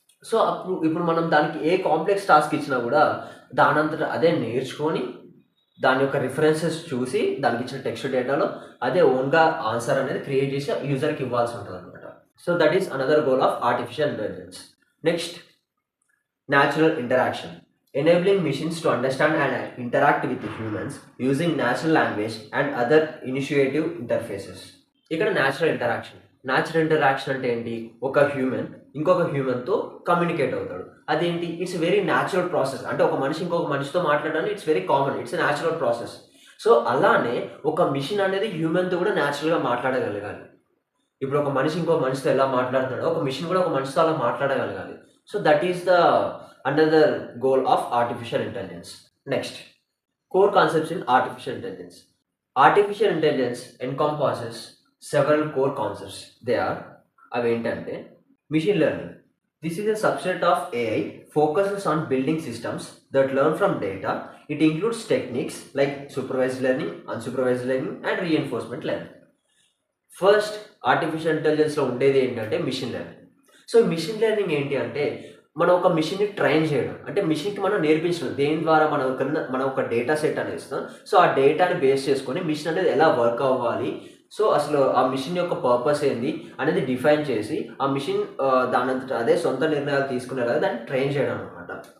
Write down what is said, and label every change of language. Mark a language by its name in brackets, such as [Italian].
[Telugu] So ఇప్పుడు మనం దానికి ఏ కాంప్లెక్స్ టాస్క్ ఇచ్చినా కూడా దానంతట అదే నేర్చుకొని, దాని యొక్క రిఫరెన్సెస్ చూసి, దానికి ఇచ్చిన టెక్స్ట్ డేటాలో అదే ఓన్గా ఆన్సర్ అనేది క్రియేట్ చేసి యూజర్కి ఇవ్వాల్సి ఉంటుంది అనమాట. [English] So that is another goal of artificial intelligence. Next, natural interaction. Enabling machines to understand and interact with humans using natural language and other initiative interfaces. [Telugu] ఇక్కడ న్యాచురల్ ఇంటరాక్షన్ అంటే ఏంటి, ఒక హ్యూమన్ ఇంకొక హ్యూమన్తో కమ్యూనికేట్ అవుతాడు. అదేంటి, [English] It's very natural process. [Telugu] అంటే ఒక మనిషి ఇంకొక మనిషితో మాట్లాడడానికి [English] It's very common, it's a natural process. [Telugu] So అలానే ఒక మిషన్ అనేది హ్యూమన్తో కూడా న్యాచురల్గా మాట్లాడగలగాలి. ఇప్పుడు ఒక మనిషి ఇంకో మనిషితో ఎలా మాట్లాడుతాడో ఒక మిషన్ కూడా ఒక మనిషితో అలా మాట్లాడగలగాలి. [English] So that is the another goal of artificial intelligence. Next, core concepts in artificial intelligence. Artificial intelligence encompasses several core concepts. They are aventante machine learning. This is a subset of AI focuses on building systems that learn from data. It includes techniques like supervised learning, unsupervised learning and reinforcement learning. First, artificial intelligence [Telugu] లో ఉండేది ఏంటంటే machine learning. So machine learning ఏంటి అంటే, మనం ఒక మిషన్ని train చేయడం, అంటే మిషన్కి మనం నేర్పించడం. దేని ద్వారా మనం ఒక డేటా సెట్ అనేది ఇస్తాం. సో ఆ డేటాని బేస్ చేసుకొని మిషన్ అనేది ఎలా వర్క్ అవ్వాలి, సో అసలు ఆ మిషన్ యొక్క పర్పస్ ఏంది అనేది డిఫైన్ చేసి ఆ మిషన్ దానంతట అదే సొంత నిర్ణయాలు తీసుకునేలాగా దాన్ని ట్రైన్ చేయడం అనమాట.